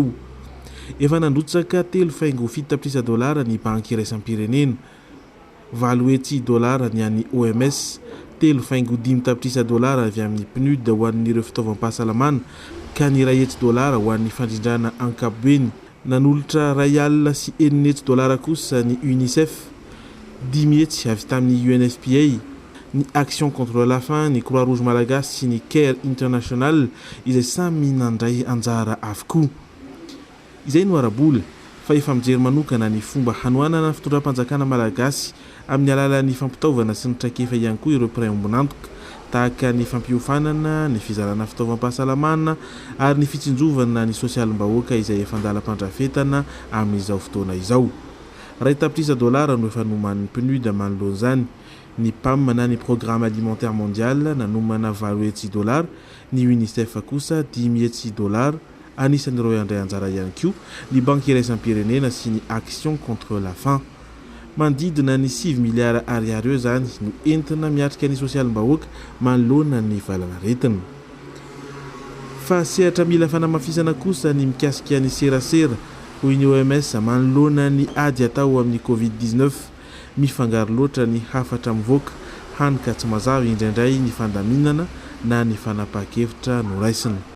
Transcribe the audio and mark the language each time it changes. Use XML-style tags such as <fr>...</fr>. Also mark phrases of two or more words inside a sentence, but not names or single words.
<mg>Efa nandrotsaka 3.7 tapitrisa dolara ny banky iraisam-pirenena, 7 dolara ny an'ny OMS, 3.5 tapitrisa dolara avy amin'ny PNUD ho an'ireo fitaovam-pahasalamana ka ny $1 ho an'ny fandrindrana ankapobeny. Nanolotra $1 sy $9 kosa ny UNICEF, 10 avy tamin'ny UNFPA, ny Action contre la faim, ny Croix-Rouge Malagasy sy ny CARE International izay samy nandray anjara avokoa. Izay no arabola fa efa mijery manokana ny fomba hanoanana fitondram-panjakana malagasy amin'ny alalan'ny fampitaovana sy ny traikefa ihany koa ireo praimbonantoka tahaka ny fampiofanana, ny fizarana fitaovam-pahasalamana ary ny fitsinjovana ny sosialim-bahoaka izay efa andalam-pandrafetana amin'izao fotoana izao. $2 no efa noman'ny PNUD manoloana izany. Ny PAM na ny Programme Alimentaire Mondial nanomana $7, ny UNICEF kosa $10. Anisan'ireo andray anjara ihany koa ny banky iraisam-pirenena sy ny Action contre la faim. Mandidina ny 7 miliara ariary eo izany no entina miatrika ny sosialim-bahoaka manoloana ny valanaretina. Fa sehatra mila fanamafisana kosa ny mikasika ny serasera hoy ny OMS manoloana ny ady atao amin'ny Covid-19, mifangaro loatra ny hafatra mivoaka hany ka tsy mazava indraindray ny fandaminana na ny fanapahan-kevitra no raisina.</mg>